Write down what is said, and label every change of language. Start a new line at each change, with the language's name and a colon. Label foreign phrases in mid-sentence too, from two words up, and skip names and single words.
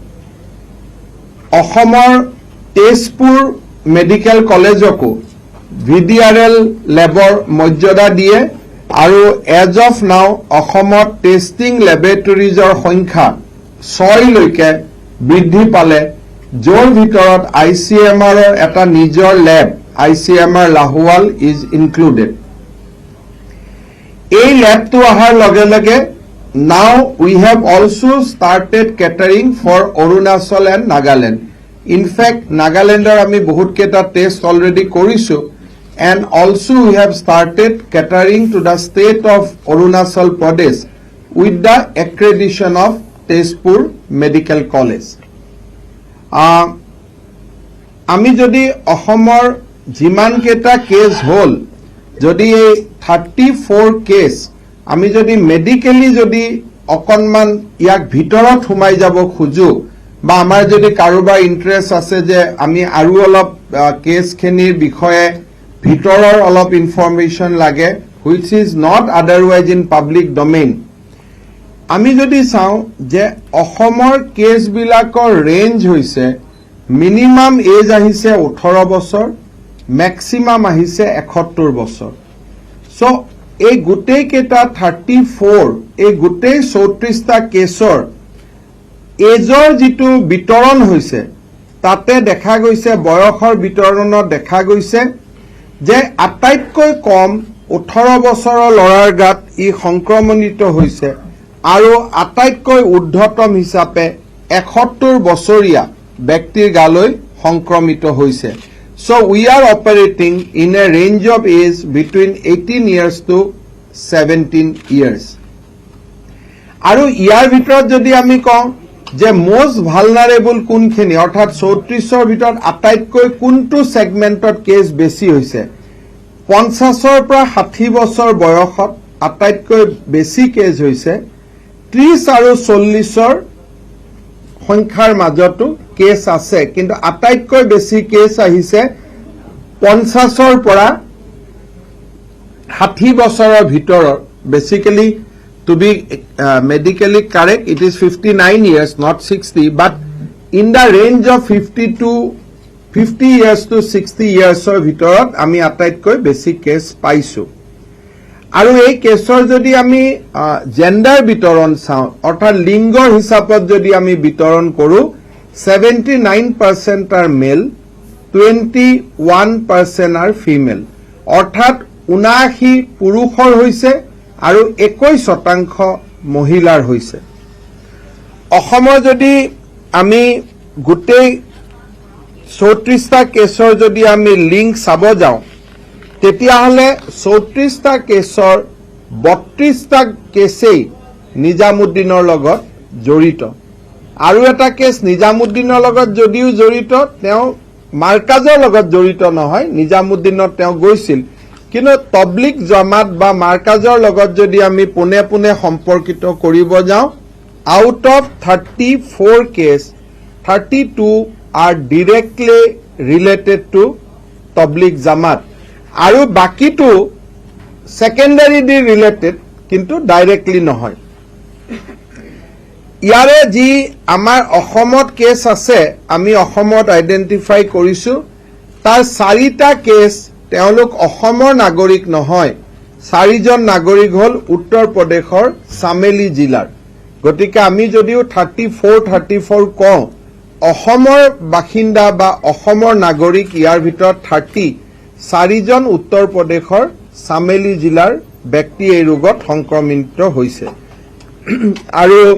Assamese: অসমৰ তেজপুৰ মেডিকেল কলেজকো VDRL লেবৰ মৰ্যাদা দিয়ে আৰু
English: as of now
Assamese: অসমত টেষ্টিং লেবৰেটৰিজৰ সংখ্যা 6 লৈকে বৃদ্ধি পালে যোৰ ভিতৰত ICMR এটা নিজৰ লেব ICMR লাহোৱাল
English: is included
Assamese: এই লেবটো অহাৰ লগে লগে
English: now we have also started catering for Arunachal and Nagaland in fact
Assamese: নাগালেণ্ডৰ আমি বহুত কেইটা টেষ্ট অলৰেডি কৰিছো
English: and also we have started catering to the state of Arunachal Pradesh with the accreditation of Tezpur Medical College.
Assamese: আমি যদি অসমৰ যিমান কেইটা কেছ হল যদি 34 কেছ আমি যদি মেডিকেলি যদি অকনমান ইয়াক ভিতৰত সোমাই যাব খুজো বা আমাৰ যদি কাৰোবাৰ ইন্টাৰেষ্ট আছে যে আমি আৰু অলপ কেছখিনিৰ বিষয়ে ভিতৰৰ অলপ ইনফৰমেশন লাগে
English: which is not otherwise in public domain
Assamese: আমি যদি চাও যে অসমৰ কেছ বিলাকৰ ৰেঞ্জ হৈছে
English: minimum age
Assamese: আহিছে 18 বছৰ ম্যাক্সিমাম আহিছে 71 বছৰ সো এই গুটেই কেটা 34 এই গুটেই 34টা কেছৰ এজৰ যিটো বিতৰণ হৈছে তাতে দেখা গৈছে বয়সৰ বিতৰণত দেখা গৈছে যে আটাইতকৈ কম 18 বছৰৰ লৰাৰ গাত ই সংক্ৰমণিত হৈছে আৰু আটাইতকৈ ঊৰ্ধ্বতম হিচাপে 71 বছৰীয়া ব্যক্তিৰ গালৈ সংক্ৰমিত হৈছে
English: so we are operating in a range of age between 18 years to 17 years
Assamese: আৰু ইয়াৰ ভিতৰত যদি আমি কওঁ যে
English: most vulnerable
Assamese: কোনখিনি অৰ্থাৎ 34ৰ ভিতৰত আটাইতকৈ কোনটো সেগমেন্টত কেছ বেছি হৈছে 50ৰ পৰা 60 বছৰ বয়সত আটাইতকৈ বেছি কেছ হৈছে 30 আৰু 40ৰ সংখ্যাৰ মাজতো কেছ আছে কিন্তু আটাইতকৈ বেছি কেছ আহিছে 50ৰ পৰা 60 বছৰৰ ভিতৰত বেসিক্যালি
English: to be medically correct it is 59 years not 60 but in the range of 50 years to 60 years
Assamese: or ভিতৰত আমি আটাইতকৈ বেছি কেছ পাইছো আৰু এই কেছৰ যদি আমি জেন্ডাৰ বিতৰণ চাও অৰ্থাৎ লিংগৰ হিচাপত যদি আমি বিতৰণ কৰো
English: 79% are male 21% are female
Assamese: অৰ্থাৎ 79 পুৰুষৰ হৈছে আৰু 21% মহিলাৰ হৈছে অসমৰ যদি আমি গুটেই 34টা কেছৰ যদি আমি লিংক চাব যাও তেতিয়া হলে 34টা কেছৰ 32টা কেছেই নিজামুদ্দিনৰ লগত জড়িত আৰু এটা কেছ নিজামুদ্দিনৰ লগত যদিও জড়িত তেওঁ মাৰ্কাজৰ লগত জড়িত নহয় নিজামুদ্দিনত তেওঁ গৈছিল কিন্তু পাব্লিক জামাত বা মাৰ্কাজৰ লগত যদি আমি পুনে পুনে সম্পৰ্কিত কৰিব যাও
English: out of
Assamese: 34 কেছ
English: 32 are directly related to tabligh jamaat
Assamese: আৰু বাকিটো
English: secondarily related
Assamese: কিন্তু ডাইৰেক্টলি নহয় ইয়াৰে যি আমাৰ অসমত কেছ আছে আমি অসমত আইডেন্টিফাই কৰিছো তাৰ 4টা কেছ তেওঁলোক অসমৰ নাগৰিক নহয় 4জন নাগৰিক হল উত্তৰ প্ৰদেশৰ সামেলি জিলাৰ গতিকে আমি যদিও 34 কওঁ অসমৰ বাসিন্দা বা অসমৰ নাগৰিক ইয়াৰ ভিতৰত 4জন উত্তৰ প্ৰদেশৰ সামেলি জিলাৰ ব্যক্তি এই ৰোগত সংক্ৰমিত হৈছে আৰু